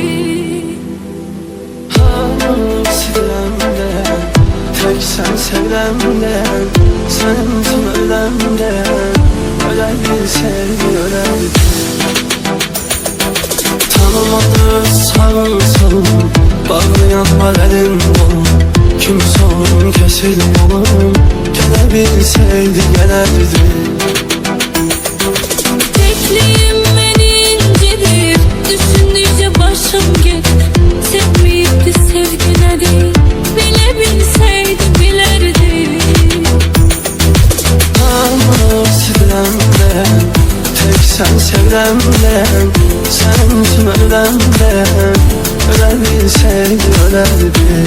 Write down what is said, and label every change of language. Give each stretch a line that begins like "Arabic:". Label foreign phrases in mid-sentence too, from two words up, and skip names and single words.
Azerbaijani: Hamını silirəm deyən, tək sən sevirəm deyən, sənin üçün öləm deyən, ölə bilsəydi ölərdi. Tanımadı sağın salın, bağlayan var elin kolun, kimsə onun kesil yolun, gələ bilsəydi gələrdi.
Turkish: Tekliyim beni incidir, düşündükçe başım gelir. Sevmeyipti sevgi nedir, bile bilseydi bilerdi.
Azerbaijani: Hamını silirəm deyən, tək sən sevirəm deyən, sənin üçün öləm deyən, ölə bilsəydi ölərdi.